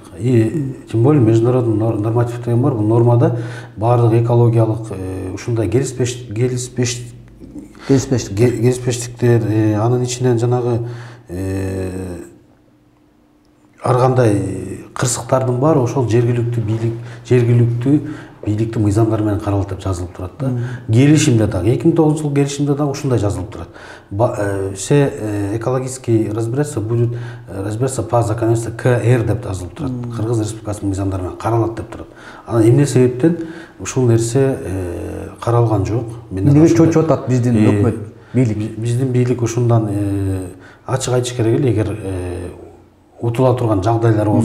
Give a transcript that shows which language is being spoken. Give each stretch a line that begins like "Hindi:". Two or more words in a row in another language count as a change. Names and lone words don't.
Russian: Тем более международный норматив
Kyrgyz: деген бар. Бул нормада бардык экологиялык ушундай келиспештиктер, анын ичинен жанагы ар кандай кырсыктардын баары ошол жергиликтүү бийликтин мыйзамдары менен каралат деп жазылып турат да. Келишимде дагы 2009-жылкы келишимде дагы ушундай жазылып турат.
Russian: Все экологические разбирательства будут разбираться по законодательству КР
Kyrgyz: деп жазылып турат. Кыргыз Республикасынын мыйзамдары менен каралат деп турат. Анан эмне себептен ушул нерсе каралган жок? Эмнеге чочуп атат биздин өкмөт, бийлик? Биздин бийлик ушундан ачык айтыш керек эле, эгер утула турган жагдайлар болсо,